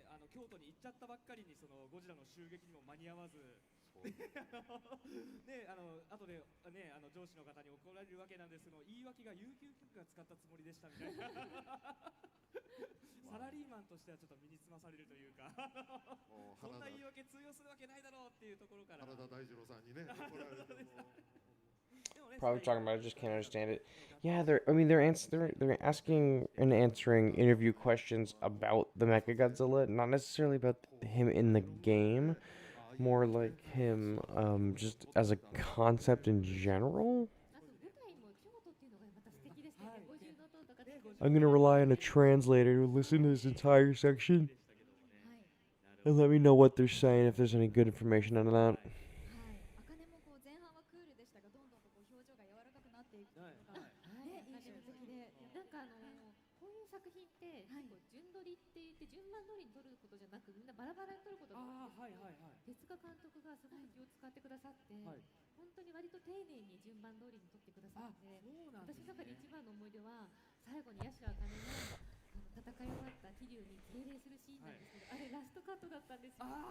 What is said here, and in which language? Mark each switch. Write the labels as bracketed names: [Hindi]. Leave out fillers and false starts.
[Japanese] 京都に行っちゃったばっかりにそのゴジラの襲撃にも間に合わずね後でね上司の方に怒られるわけなんですけど言い訳が有給休暇使ったつもりでしたみたいなサラリーマンとしてはちょっと身につまされるというかそんな言い訳通用するわけないだろうっていうところから原田大二郎さんにね怒られてもでも [English] probably talking about. I just can't understand it. Yeah, they're asking and answering interview questions about the Mechagodzilla, not necessarily about him in the game, more like him just as a concept in general. [Japanese] あと舞台も京都っていうのがまた素敵でしたよね。五重塔とか出てくる。 [English] I'm gonna rely on a translator to listen to this entire section [Japanese] はい。 [English] and let me know what they're saying if there's any good information on that. [Japanese] はい。茜もこう前半はクールでしたが、どんどんとこう表情が柔らかくなっていくっていうのが、ね、印象的で。なんかこういう作品って結構順取りって言って順番通りに撮ることじゃなくみんなバラバラに撮ることが多いんですけど、手塚監督がすごい気を使ってくださって、本当に割と丁寧に順番通りに撮ってくださって、私の中で一番の思い出は最後にヤシュアカネの戦い終わった桐生に敬礼するシーンなんですけど、あれラストカットだったんですよ。